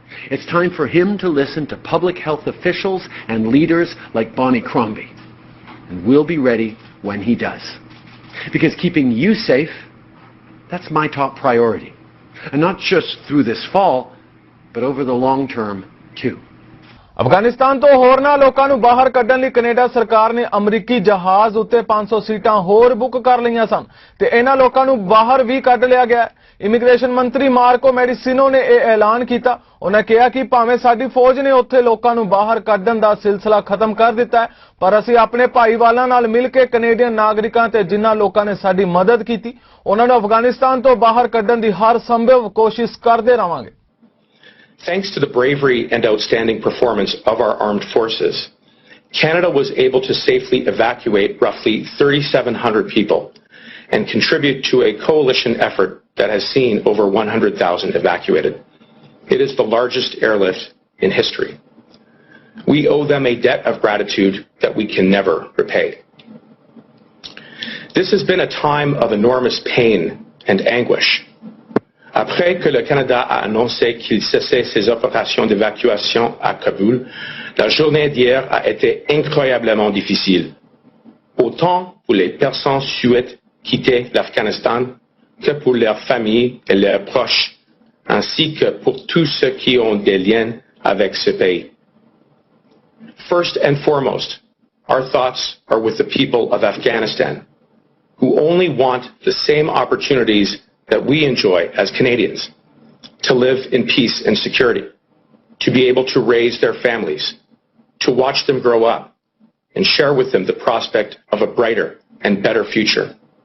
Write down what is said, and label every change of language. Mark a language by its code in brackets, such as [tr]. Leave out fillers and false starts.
[en] It's time for him to listen to public health officials and leaders like Bonnie Crombie. And we'll be ready when he does. Because keeping you safe, that's my top priority. And not just through this fall, but over the long term, too. [pa] Afghanistan ਤੋਂ ਹੋਰਨਾਂ ਲੋਕਾਂ ਨੂੰ ਬਾਹਰ ਕੱਢਣ ਲਈ Canada ਸਰਕਾਰ ਨੇ ਅਮਰੀਕੀ ਜਹਾਜ਼ ਉੱਤੇ 500 ਸੀਟਾਂ ਹੋਰ ਬੁੱਕ ਕਰ ਲਈਆਂ ਸਨ ਤੇ ਇਹਨਾਂ ਲੋਕਾਂ ਨੂੰ ਬਾਹਰ ਵੀ ਕੱਢ ਲਿਆ ਗਿਆ। ਇਮੀਗ੍ਰੇਸ਼ਨ ਮੰਤਰੀ ਮਾਰਕੋ ਮੈਡੀਸਿਨੋ ਨੇ ਇਹ ਐਲਾਨ ਕੀਤਾ। ਉਹਨਾਂ ਕਿਹਾ ਕਿ ਭਾਵੇਂ ਸਾਡੀ ਫੌਜ ਨੇ ਉੱਥੇ ਲੋਕਾਂ ਨੂੰ ਬਾਹਰ ਕੱਢਣ ਦਾ ਸਿਲਸਿਲਾ ਖਤਮ ਕਰ ਦਿੱਤਾ ਹੈ, ਪਰ ਅਸੀਂ ਆਪਣੇ ਭਾਈਵਾਲਾਂ ਨਾਲ ਮਿਲ ਕੇ ਕੈਨੇਡੀਅਨ ਨਾਗਰਿਕਾਂ ਤੇ ਜਿਨ੍ਹਾਂ ਲੋਕਾਂ ਨੇ ਸਾਡੀ ਮਦਦ ਕੀਤੀ ਉਹਨਾਂ ਨੂੰ ਅਫਗਾਨਿਸਤਾਨ ਤੋਂ ਬਾਹਰ ਕੱਢਣ ਦੀ ਹਰ ਸੰਭਵ ਕੋਸ਼ਿਸ਼ ਕਰਦੇ ਰਹਾਂਗੇ। [en] Thanks to the bravery and outstanding performance of our armed forces, Canada was able to safely evacuate roughly 3,700 people and contribute to a coalition effort that has seen over 100,000 evacuated. It is the largest airlift in history. We owe them a debt of gratitude that we can never repay. This has been a time of enormous pain and anguish. [fr] Après que le Canada a annoncé qu'il cessait ses opérations d'évacuation à Kaboul, la journée d'hier a été incroyablement difficile, autant pour les personnes souhaitant quitter l'Afghanistan que pour leurs familles et leurs proches, ainsi que pour tous ceux qui ont des liens avec ce pays. [en] First and foremost, our thoughts are with the people of Afghanistan, who only want the same opportunities that we enjoy as Canadians, to live in peace and security, to be able to raise their families, to watch them grow up, and share with them the prospect of a brighter and better future.